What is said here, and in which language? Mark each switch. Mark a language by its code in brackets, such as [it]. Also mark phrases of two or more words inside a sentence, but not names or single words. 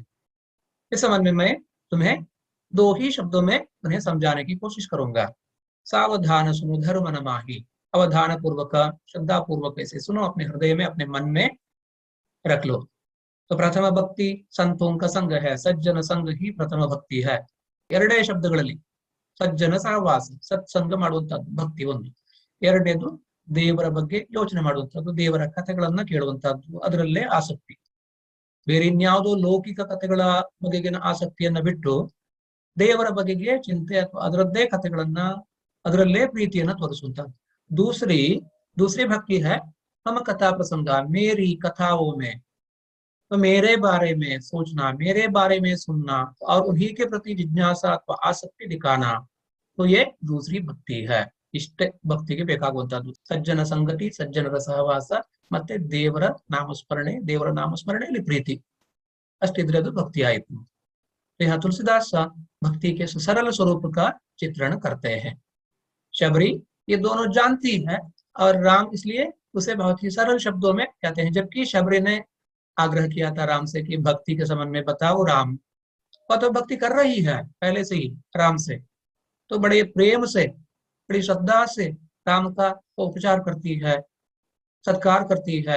[hi] इस संबंध में मैं तुम्हें 2 ही शब्दों में उन्हें समझाने की कोशिश करूंगा। सावधान सुनो धर्म न माही, अवधान पूर्वक, श्रद्धा पूर्वक ऐसे सुनो, अपने हृदय में, अपने मन में रख लो। तो प्रथम भक्ति संतों का संग है, सज्जन संग ही प्रथम भक्ति है। [kn] 2 ಶಬ್ದಗಳಲ್ಲಿ ಸಜ್ಜನ ಸಹವಾಸ, ಸತ್ಸಂಗ ಮಾಡುವಂತಹದ್ದು ಭಕ್ತಿ ಒಂದು. ಎರಡನೇದು ದೇವರ ಬಗ್ಗೆ ಯೋಚನೆ ಮಾಡುವಂತಹದ್ದು, ದೇವರ ಕಥೆಗಳನ್ನ ಕೇಳುವಂತಹದ್ದು, ಅದರಲ್ಲೇ ಆಸಕ್ತಿ. ಬೇರೆ ಇನ್ಯಾವುದೋ ಲೌಕಿಕ ಕಥೆಗಳ ಬಗೆಗಿನ ಆಸಕ್ತಿಯನ್ನ ಬಿಟ್ಟು ದೇವರ ಬಗೆಗೆ ಚಿಂತೆ ಅಥವಾ ಅದರದ್ದೇ ಕಥೆಗಳನ್ನ, ಅದರಲ್ಲೇ ಪ್ರೀತಿಯನ್ನ ತೋರಿಸುವಂತಹದ್ದು. [hi] दूसरी भक्ति है हम कथा प्रसंग, मेरी कथाओं में, तो मेरे बारे में सोचना, मेरे बारे में सुनना और उन्हीं के प्रति जिज्ञासा अथवा आसक्ति दिखाना, तो ये दूसरी भक्ति है। [kn] इष्ट ಭಕ್ತಿಗೆ ಬೇಕಾಗುವಂತದ್ದು ಸಜ್ಜನ ಸಂಗತಿ, ಸಜ್ಜನರ ಸಹವಾಸ ಮತ್ತೆ ದೇವರ ನಾಮಸ್ಮರಣೆಯಲ್ಲಿ ಪ್ರೀತಿ, ಅಷ್ಟಿದ್ರೆ ಅದು ಭಕ್ತಿ ಆಯಿತು। [hi] यहाँ तुलसीदास भक्ति के सरल स्वरूप का चित्रण करते हैं। शबरी ये दोनों जानती है और राम इसलिए उसे बहुत ही सरल शब्दों में कहते हैं। जबकि शबरी ने आग्रह किया था राम से कि भक्ति के संबंध में बताओ राम, वह तो भक्ति कर रही है पहले से ही राम से, तो बड़े प्रेम से, बड़ी श्रद्धा से राम का उपचार करती है, सत्कार करती है।